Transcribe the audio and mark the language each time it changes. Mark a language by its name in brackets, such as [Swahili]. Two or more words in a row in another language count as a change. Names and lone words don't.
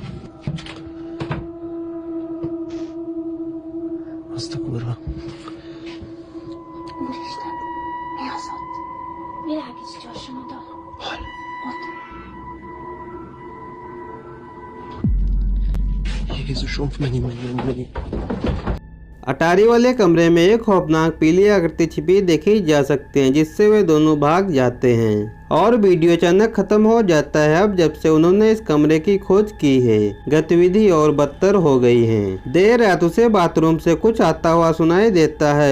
[Hungarian] Azt a kurva. Úristen, mi az ott? Világíts gyorsan oda. Hol? Ott. Jézusom, mennyi. [Hindi] अटारी वाले कमरे में एक खौफनाक पीली आकृति छिपी देखी जा सकती है जिससे वे दोनों भाग जाते हैं और वीडियो अचानक खत्म हो जाता है। अब जब से उन्होंने इस कमरे की खोज की है गतिविधि और बदतर हो गई है। देर रात उसे बाथरूम से कुछ आता हुआ सुनाई देता है।